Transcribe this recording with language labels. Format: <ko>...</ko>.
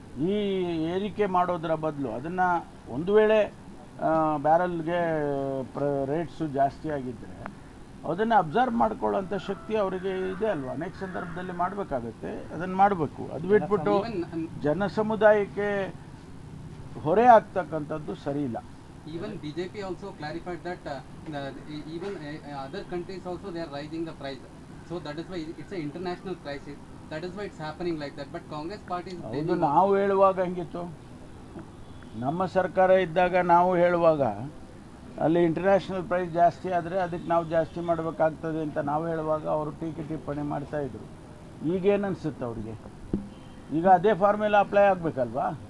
<kn>ಈ ಏರಿಕೆ ಮಾಡೋದರ ಬದಲು ಅದನ್ನು ಒಂದು ವೇಳೆ ಬ್ಯಾರಲ್ಗೆ ರೇಟ್ಸು ಜಾಸ್ತಿ ಆಗಿದ್ದರೆ ಅದನ್ನು ಅಬ್ಸರ್ವ್ ಮಾಡ್ಕೊಳ್ಳೋಂಥ ಶಕ್ತಿ ಅವರಿಗೆ ಇದೆ ಅಲ್ವಾ. ಅನೇಕ ಸಂದರ್ಭದಲ್ಲಿ ಮಾಡಬೇಕಾಗತ್ತೆ, ಅದನ್ನು ಮಾಡಬೇಕು. ಅದು ಬಿಟ್ಬಿಟ್ಟು ಜನ ಸಮುದಾಯಕ್ಕೆ ಹೊರೆ ಆಗ್ತಕ್ಕಂಥದ್ದು ಸರಿ ಇಲ್ಲ.</kn> <en>Even BJP also clarified that even other countries also they are raising the price. So that is why it's an international crisis. That is why it's happening like that. But Congress party is</en> <kn>ಹೌದು, ನಾವು ಹೇಳುವಾಗ ಹಂಗಿತ್ತು. ನಮ್ಮ ಸರ್ಕಾರ ಇದ್ದಾಗ ನಾವು ಹೇಳುವಾಗ ಅಲ್ಲಿ international price ಜಾಸ್ತಿ ಆದರೆ ಅದಕ್ಕೆ ನಾವು ಜಾಸ್ತಿ ಮಾಡಬೇಕಾಗ್ತದೆ ಅಂತ ನಾವು ಹೇಳುವಾಗ ಅವರು ಟೀಕೆ ಟಿಪ್ಪಣಿ ಮಾಡ್ತಾಯಿದ್ರು. ಈಗೇನು ಅನಿಸುತ್ತೆ ಅವ್ರಿಗೆ? ಈಗ ಅದೇ ಫಾರ್ಮುಲಾ ಅಪ್ಲೈ ಆಗಬೇಕಲ್ವಾ.</kn>